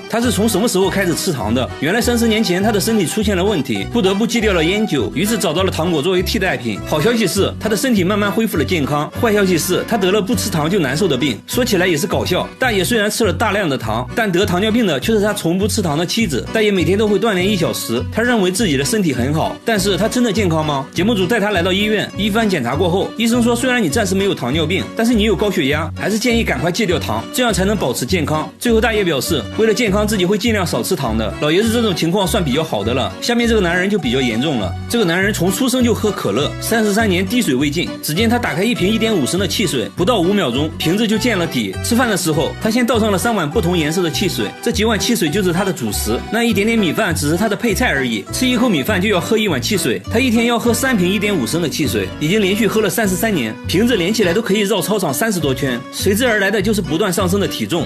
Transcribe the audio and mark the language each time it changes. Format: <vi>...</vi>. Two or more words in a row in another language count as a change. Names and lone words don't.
<zh>他是從什麼時候開始吃糖的？原來30年前他的身體出現了問題，不得不戒掉了菸酒，於是找到了糖果作為替代品。好消息是他的身體慢慢恢復了健康，壞消息是他得了不吃糖就難受的病。說起來也是搞笑，大爺虽然吃了大量的糖，但得糖尿病的卻是他從不吃糖的妻子。大爺每天都會鍛鍊1小時，他認為自己的身體很好，但是他真的健康嗎？節目組帶他來到醫院，一番檢查過後，醫生說雖然你暫時沒有糖尿病，但是你有高血壓，還是建議趕快戒掉糖，這樣才能保持健康。最後大爺表示，為了健康自己會盡量少吃糖的。老爺子這種情況算比較好的了，下面這個男人就比較嚴重了。這個男人從出生就喝可樂，33年滴水未進。只見他打開一瓶1.5升的汽水，不到5秒鐘，瓶子就見了底。吃飯的時候，他先倒上了3碗不同顏色的汽水，這幾碗汽水就是他的主食，那一點點米飯只是他的配菜而已。吃一口米飯就要喝1碗汽水，他一天要喝3瓶1.5升的汽水，已經連續喝了33年，瓶子連起來都可以繞操場30多圈，隨之而來的就是不斷上升的體重。</zh>